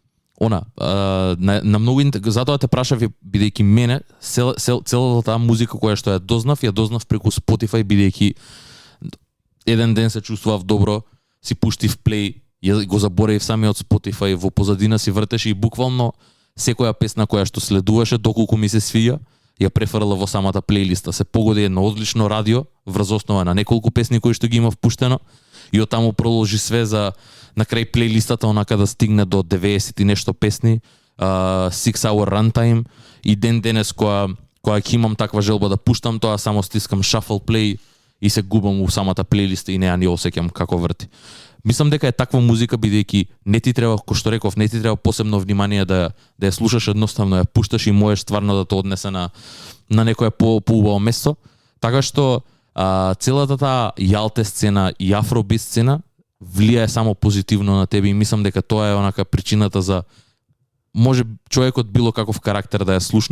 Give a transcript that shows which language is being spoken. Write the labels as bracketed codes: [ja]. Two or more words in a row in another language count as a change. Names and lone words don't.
[mk] на многу затоа те прашав, бидејќи мене целата таа музика која што ја дознав преку Spotify, бидејќи еден ден се чувствував добро, си пуштив плей, ја го заборавив самиот Spotify, во позадина си вртеше и буквално секоја песна која што следуваше доколку ми се свија, ја префрла во самата плейлиста. Се погоди едно одлично радио врз основа на неколку песни кои што ги има впуштено и од таму продолжи све за на крај плейлистата онака да стигне до 90 и нешто песни, [en] 6 hour runtime [mk] и денес кога ќе имам таква желба да пуштам тоа, само стискам [en] shuffle play [mk] и се губам у самата плейлиста и не ја ни осеќам како врти. Мислам дека е таква музика, бидејќи не ти треба, кој што реков, не ти треба посебно внимание да ја слушаш, едноставно ја пушташ и можеш стварно да те однесе на некое поубаво место. Така што целата таа јалте сцена и афробит сцена влијае само позитивно на тебе и мислам дека тоа е онака причината за може човекот било каков карактер да ја слушне.